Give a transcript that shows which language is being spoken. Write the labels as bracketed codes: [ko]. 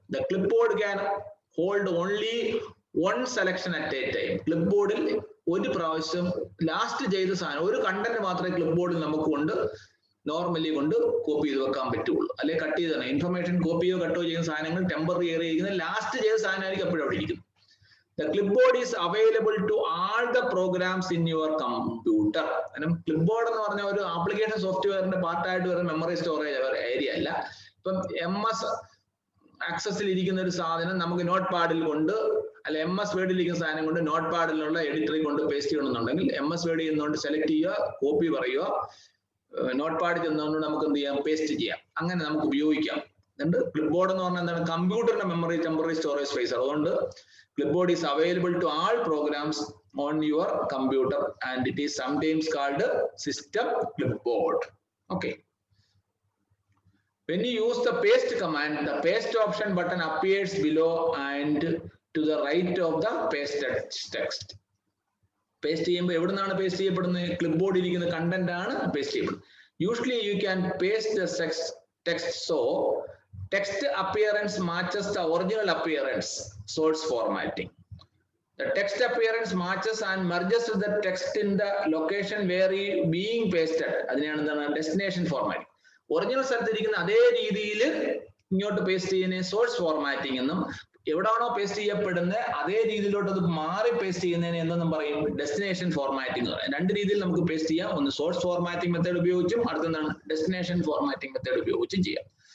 [en] The clipboard can hold only one selection at a time. [ml] Clip ബോർഡിൽ ഒരു പ്രാവശ്യം last ചെയ്ത സാധനം ഒരു കണ്ടന്റ് മാത്രമേ ക്ലിപ്പ് ബോർഡിൽ നമുക്ക് കൊണ്ട് നോർമലി കൊണ്ട് കോപ്പി ചെയ്ത് വെക്കാൻ പറ്റുള്ളൂ. അല്ലെങ്കിൽ കട്ട് ചെയ്താണ് ഇൻഫർമേഷൻ കോപ്പിയോ കട്ടോ ചെയ്യുന്ന സാധനങ്ങൾ ടെമ്പററി ഏറിയ ഇരിക്കുന്നത് ലാസ്റ്റ് ചെയ്ത സാധനമായിരിക്കും എപ്പോഴും അവിടെ ഇരിക്കുന്നത്. [en] The clipboard is available to all the programs in your computer. [ml] Clipboard എന്ന് പറഞ്ഞ ഒരു ആപ്ലിക്കേഷൻ സോഫ്റ്റ്വെയറിന്റെ പാർട്ടായിട്ട് വരുന്ന മെമ്മറി സ്റ്റോറേജ് ഏരിയ അല്ല. ഇപ്പം MS ആക്സസിൽ ഇരിക്കുന്ന ഒരു സാധനം നമുക്ക് നോട്ട് പാഡിൽ കൊണ്ട് അല്ല MS വേർഡിൽ ഇരിക്കുന്ന സാധനം കൊണ്ട് നോട്ട് പാഡിലുള്ള എഡിറ്ററിൽ കൊണ്ട് പേസ്റ്റ് ചെയ്യണമെന്നുണ്ടെങ്കിൽ MS വേർഡിൽ നിന്നുകൊണ്ട് സെലക്ട് ചെയ്യുക കോപ്പി പറയുക നോട്ട് പാഡിൽ ചെന്നുകൊണ്ട് നമുക്ക് എന്ത് ചെയ്യാം പേസ്റ്റ് ചെയ്യാം. അങ്ങനെ നമുക്ക് ഉപയോഗിക്കാം. അതുകൊണ്ട് ക്ലിപ്ബോർഡ് എന്ന് പറഞ്ഞാൽ എന്താണ് കമ്പ്യൂട്ടറിന്റെ മെമ്മറി ടെമ്പററി സ്റ്റോറേജ് സ്പേസ്. [en] അതുകൊണ്ട് clipboard is available to all programs on your computer and it is sometimes called system clipboard. Okay. When you use the paste command, the paste option button appears below and to the right of the pasted text. [ml] Paste ചെയ്യുമ്പോൾ എവിടുന്നാണ് paste ചെയ്യപ്പെടുന്നത്? ക്ലിപ്ബോർഡ് ഇരിക്കുന്ന content ആണ് paste ചെയ്യപ്പെടുന്നത്. [en] Usually you can paste the text so text appearance matches the original appearance, source formatting. The text appearance matches and merges with the text in the location where it being pasted. [ml] അതിനെയാണ് എന്താണ് destination formatting. Original സ്ഥലത്തിരിക്കുന്ന അതേ രീതിയിൽ ഇങ്ങോട്ട് paste ചെയ്യുന്ന source formatting എന്നും എവിടാണോ paste ചെയ്യപ്പെടുന്നത് അതേ രീതിയിലോട്ട് അത് മാറി പേസ്റ്റ് ചെയ്യുന്നതിന് എന്തെന്നും പറയും ഡെസ്റ്റിനേഷൻ ഫോർമാറ്റിംഗ് എന്ന് പറയും. രണ്ട് രീതിയിൽ നമുക്ക് പേസ്റ്റ് ചെയ്യാം. ഒന്ന് സോഴ്സ് ഫോർമാറ്റിംഗ് മെത്തേഡ് ഉപയോഗിച്ചും അടുത്തെന്താണ് ഡെസ്റ്റിനേഷൻ ഫോർമാറ്റിംഗ് മെത്തേഡ് ഉപയോഗിച്ചും ചെയ്യാം.